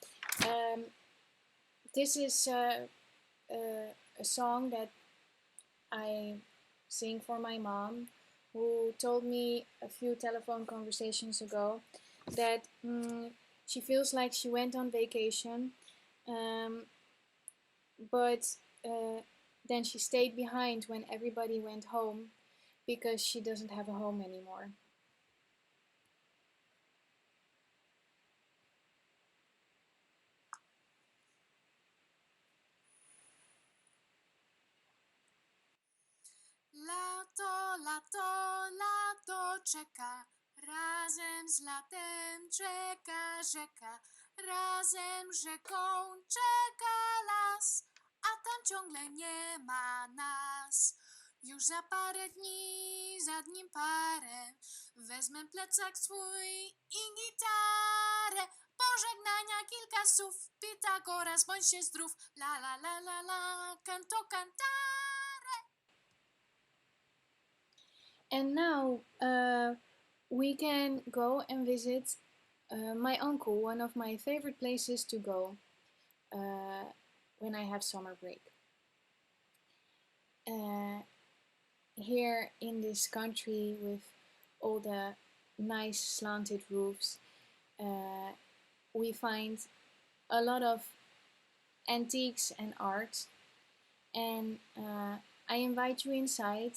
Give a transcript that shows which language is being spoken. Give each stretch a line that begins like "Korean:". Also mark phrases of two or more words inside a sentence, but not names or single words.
English: This is a song that I sing for my mom, who told me a few telephone conversations ago that she feels like she went on vacation, but then she stayed behind when everybody went home because she doesn't have a home anymore.
Polish: Lato, lato, lato czeka, razem z latem czeka rzeka, razem rzeką czeka las, a tam ciągle nie ma nas. Już za parę dni, za nim parę, wezmę plecak swój i gitarę. Pożegnania kilka słów, Pitagoras, bądź się zdrów, la la la la la,
Italian: canto cantare.
English: And now we can go and visit my uncle, one of my favorite places to go when I have summer break. Here in this country with all the nice slanted roofs, we find a lot of antiques and art, and I invite you inside.